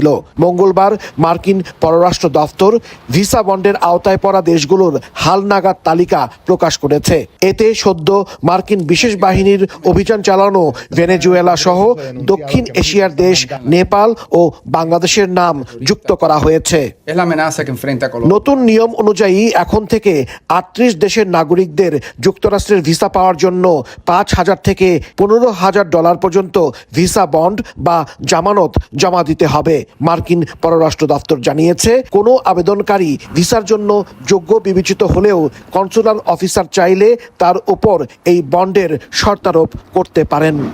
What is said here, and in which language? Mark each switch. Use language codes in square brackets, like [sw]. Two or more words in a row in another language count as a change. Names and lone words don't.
[bn] মঙ্গলবার মার্কিন পররাষ্ট্র দফতর ভিসা বন্ডের আওতায় পড়া দেশগুলোর হালনাগাদ তালিকা প্রকাশ করেছে। এতে সদ্য মার্কিন বিশেষ বাহিনীর অভিযান চালানো ভেনেজুয়েলা সহ দক্ষিণ এশিয়ার দেশ নেপাল ও বাংলাদেশের নাম যুক্ত করা হয়েছে। [es] Es la amenaza que enfrenta Colombia. [bn] নতুন নিয়ম অনুযায়ী এখন থেকে ৩৮ দেশের নাগরিকদের যুক্তরাষ্ট্রের ভিসা পাওয়ার জন্য $৫,০০০ থেকে $১৫,০০০ পর্যন্ত ভিসা বন্ড বা জামানত জমা দিতে হবে। মার্কিন পররাষ্ট্র দপ্তর জানিয়েছে, কোনো আবেদনকারী ভিসার জন্য যোগ্য বিবেচিত হলেও কনসুলার অফিসার চাইলে তার উপর এই বন্ডের শর্তারোপ করতে পারেন।